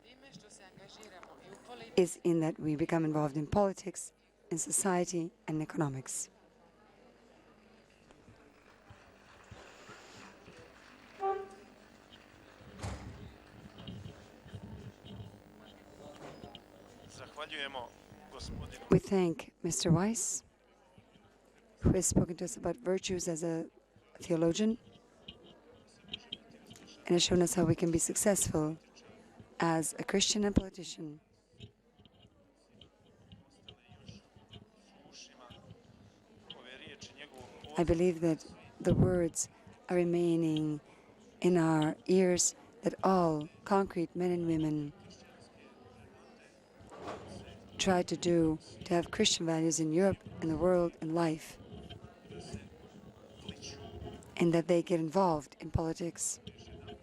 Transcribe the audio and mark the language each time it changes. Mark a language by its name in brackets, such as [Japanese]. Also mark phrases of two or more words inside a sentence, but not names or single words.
[Croatian] time što se angažiramo i u politici [English] is in that we become involved in politics, in society, and economics. [Croatian] Zahvaljujemo gospodinu [English] We thank Mr. Weiss, who has spoken to us about virtues as a theologian and has shown us how we can be successful as a Christian and politician. [Croatian] ušima ove riječi njegovog [English] I believe that the words are remaining in our ears that all concrete men and women try to do to have Christian values in Europe, in the world, in life, and that they get involved in politics.